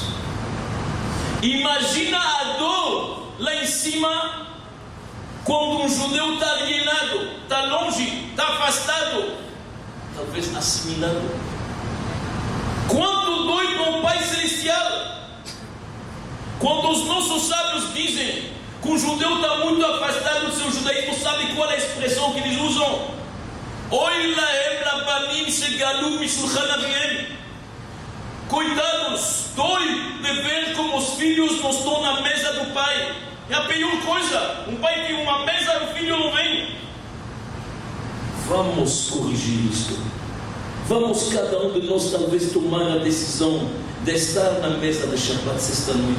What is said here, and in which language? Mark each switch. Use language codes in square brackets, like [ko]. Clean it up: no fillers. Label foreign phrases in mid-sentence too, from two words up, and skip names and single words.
[pt] Imagina a dor lá em cima, quando um judeu está alienado, está longe, está afastado, talvez assimilado. Quanto dói para o Pai Celestial? Quando os nossos sábios dizem que um judeu está muito afastado do seu judaísmo, sabe qual é a expressão que eles usam? [he] אוי להם לבנים שגלו משלחן אביהם. [pt] Coitados, dói de ver como os filhos não estão na mesa do pai. É a pior coisa. Um pai tem uma mesa e o filho não vem. Vamos corrigir isto. Vamos cada um de nós talvez tomar a decisão de estar na mesa de Shabbat sexta-noite.